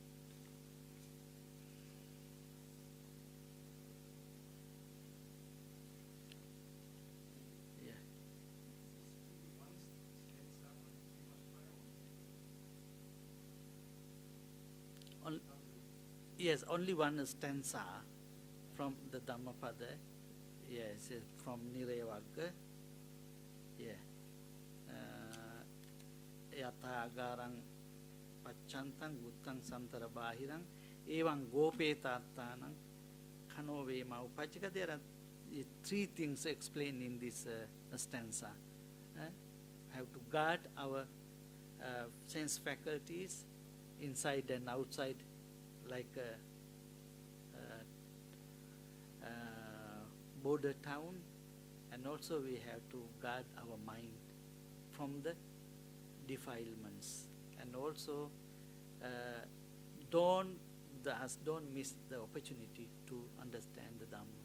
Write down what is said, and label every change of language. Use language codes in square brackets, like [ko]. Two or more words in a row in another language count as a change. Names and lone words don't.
[en] Yeah. Yes, only one stanza from the Dhammapada. Yes, from Nirayavagga. Yeah. [pi] agarang paccantang guttang santara bahirang evam gopetatanang kano vema upajika. [en] There are three things explained in this stanza. Have to guard our sense faculties inside and outside, like border town, and also we have to guard our mind from the defilements, and also don't miss the opportunity to understand the Dhamma.